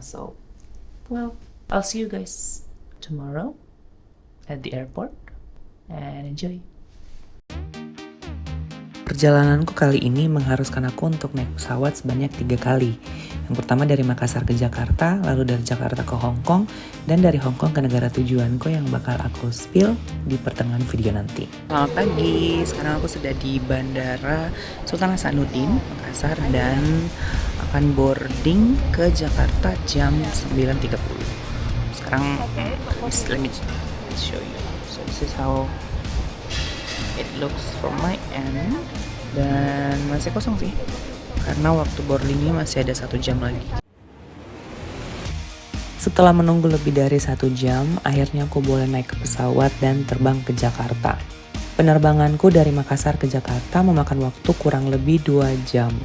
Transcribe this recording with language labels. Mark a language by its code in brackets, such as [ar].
[en] So, well, I'll see you guys tomorrow at the airport and enjoy. [id] Perjalananku kali ini mengharuskan aku untuk naik pesawat sebanyak 3 kali. Yang pertama dari Makassar ke Jakarta, lalu dari Jakarta ke Hong Kong, dan dari Hong Kong ke negara tujuanku yang bakal aku spill di pertengahan video nanti. Selamat pagi, sekarang aku sudah di Bandara Sultan Hasanuddin, Makassar, dan akan boarding ke Jakarta jam 9.30. Sekarang, [en] let me show you. So this is how it looks from my end. [id] Dan masih kosong sih, karena waktu boardingnya masih ada 1 jam lagi. Setelah menunggu lebih dari 1 jam, akhirnya aku boleh naik ke pesawat dan terbang ke Jakarta. Penerbanganku dari Makassar ke Jakarta memakan waktu kurang lebih 2 jam.